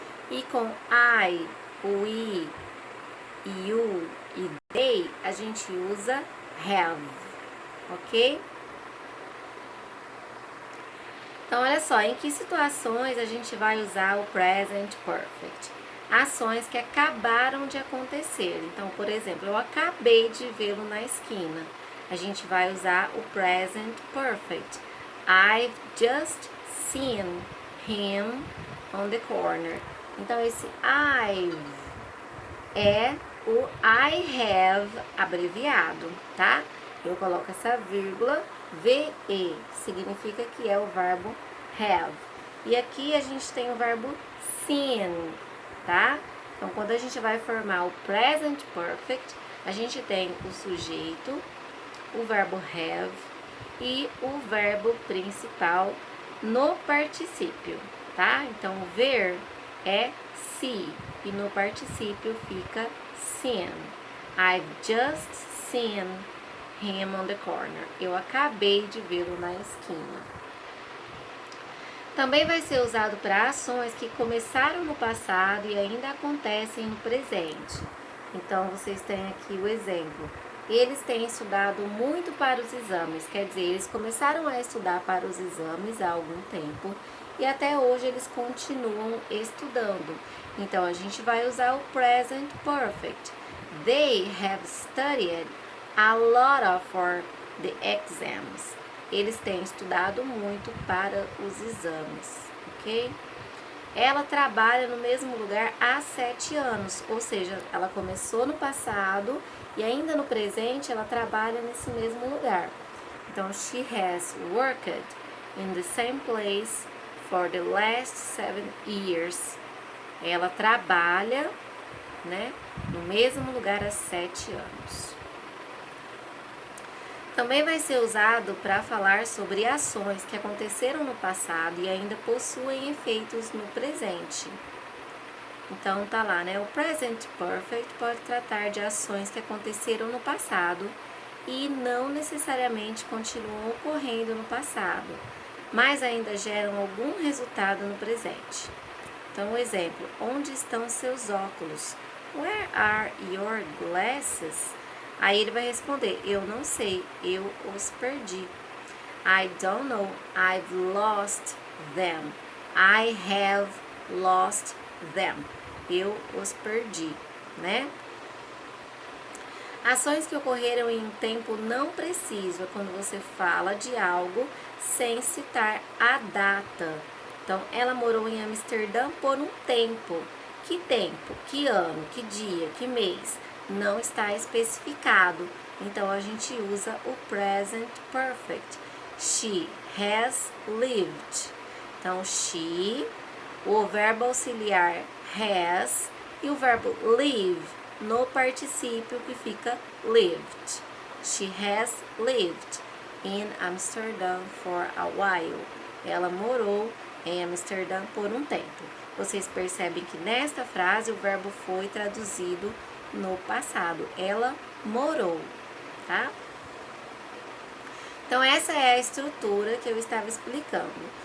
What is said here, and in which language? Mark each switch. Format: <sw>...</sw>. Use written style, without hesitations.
<pt>E com I, we, you e they, a gente usa have, ok? Então, olha só, em que situações a gente vai usar o present perfect? Ações que acabaram de acontecer. Então, por exemplo, eu acabei de vê-lo na esquina. A gente vai usar o present perfect.</pt> <en>I've just seen him on the corner.</en> <pt>Então, esse I've é o I have abreviado, tá? Eu coloco essa vírgula, VE, significa que é o verbo have. E aqui a gente tem o verbo seen, tá? Então, quando a gente vai formar o present perfect, a gente tem o sujeito, o verbo have e o verbo principal no particípio, tá? Então, ver é see e no particípio fica seen.</pt> <en>I've just seen him on the corner.</en> <pt>Eu acabei de vê-lo na esquina. Também vai ser usado para ações que começaram no passado e ainda acontecem no presente. Então, vocês têm aqui o exemplo. Eles têm estudado muito para os exames, quer dizer, eles começaram a estudar para os exames há algum tempo e até hoje eles continuam estudando. Então, a gente vai usar o present perfect.</pt> <en>They have studied a lot for the exams.</en> <pt>Eles têm estudado muito para os exames, ok? Ela trabalha no mesmo lugar há 7 anos, ou seja, ela começou no passado e ainda no presente ela trabalha nesse mesmo lugar.</pt> <en>Então, she has worked in the same place for the last 7 years.</en> <pt>Ela trabalha, né, no mesmo lugar há 7 anos. Também vai ser usado para falar sobre ações que aconteceram no passado e ainda possuem efeitos no presente. Então tá lá, né? O present perfect pode tratar de ações que aconteceram no passado e não necessariamente continuam ocorrendo no passado, mas ainda geram algum resultado no presente. Então, o exemplo: onde estão seus óculos?</pt> <en>Where are your glasses?</en> <pt>Aí ele vai responder: eu não sei, eu os perdi.</pt> <en>I don't know, I've lost them. I have lost them.</en> <pt>Eu os perdi, né? Ações que ocorreram em um tempo não preciso é quando você fala de algo sem citar a data. Então, ela morou em Amsterdã por um tempo. Que tempo? Que ano? Que dia? Que mês? Não está especificado. Então, a gente usa o present perfect.</pt> <en>She has lived.</en> <pt>Então, she, o verbo auxiliar has e o verbo live no particípio que fica lived.</pt> <en>She has lived in Amsterdam for a while.</en> <pt>Ela morou em Amsterdã por um tempo. Vocês percebem que nesta frase o verbo foi traduzido no passado. Ela morou, tá? Então, essa é a estrutura que eu estava explicando.</pt>